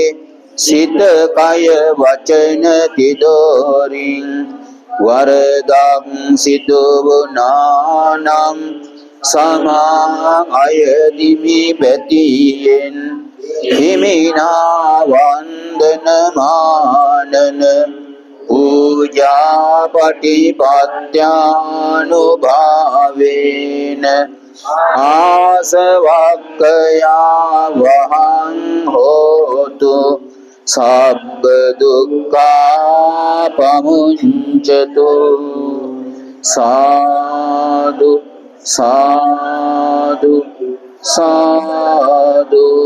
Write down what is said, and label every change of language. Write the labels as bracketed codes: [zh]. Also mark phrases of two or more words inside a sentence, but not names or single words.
[si] සිත කය වචන තිදෝරින් වරදක් සිදු වුණානම් සමා අයදිමි බැතියෙන් හිමිනා [pi] වන්දන මානන පූජා පටිපත්‍යානුභාවේන ආසවක්ඛයා වහං හෝතු සබ්බ දුක්ඛා පමුඤ්චතු සාදු සාදු සාදු.